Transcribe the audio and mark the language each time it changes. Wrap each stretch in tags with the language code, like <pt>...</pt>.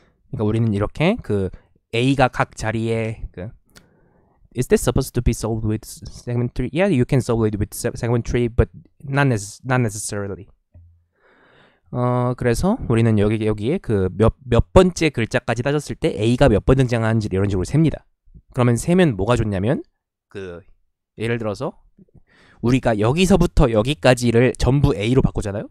<ko>그러니까 우리는 이렇게 그 A가 각 자리에</ko> <en>is this supposed to be solved with segment tree? Yeah, you can solve it with segment tree, but not necessarily.</en> <ko>그래서 우리는 여기에 그 몇 번째 글자까지 따졌을 때 A가 몇 번 등장하는지 이런 식으로 셉니다. 그러면 세면 뭐가 좋냐면 그 예를 들어서 우리가 여기서부터 여기까지를 전부 A로 바꾸잖아요.</ko>